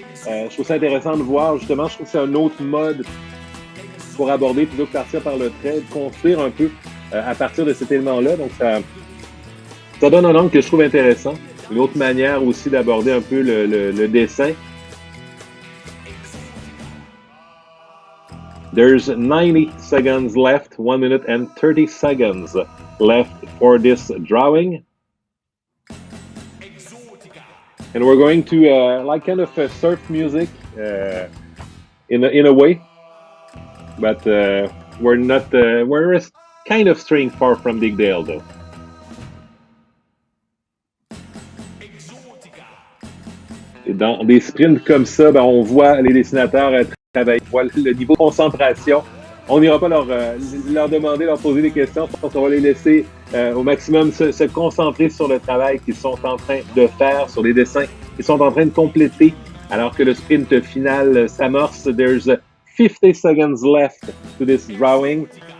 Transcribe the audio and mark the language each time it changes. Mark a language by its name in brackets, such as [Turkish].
[French] Je trouve ça intéressant de voir justement, je trouve que c'est un autre mode pour aborder plutôt que partir par le trait, de construire un peu à partir de cet élément-là. Donc, ça donne un angle que je trouve intéressant. Une autre manière aussi d'aborder un peu le dessin. [English] There's 90 seconds left, 1 minute and 30 seconds left for this drawing. And we're going to like kind of surf music in a way, but we're not, we're kind of straying far from Big Dale though. [French] Et dans des sprints comme ça, ben, on voit les dessinateurs travailler, on voit le niveau de concentration. On n'ira pas leur demander, leur poser des questions. Je pense qu'on va les laisser au maximum se concentrer sur le travail qu'ils sont en train de faire, sur les dessins qu'ils sont en train de compléter, alors que le sprint final s'amorce. [English] There's 50 seconds left to this drawing.